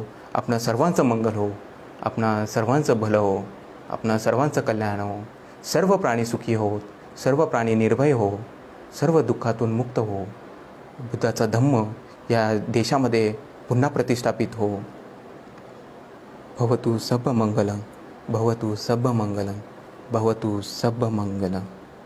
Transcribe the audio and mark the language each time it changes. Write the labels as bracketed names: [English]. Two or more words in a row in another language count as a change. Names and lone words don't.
[Marathi] आपणा सर्वांचं मंगल हो, आपणा सर्वांचं भलं हो, आपणा सर्वांचं कल्याण हो, सर्व प्राणी सुखी होत, सर्व प्राणी निर्भय हो, सर्व दुःखातून मुक्त हो, बुद्धाचा धम्म या देशामध्ये पुन्हा प्रतिष्ठापित हो. [Pali] भवतु सब मंगलम, भवतु सब मंगलम, भवतु सब मंगलम.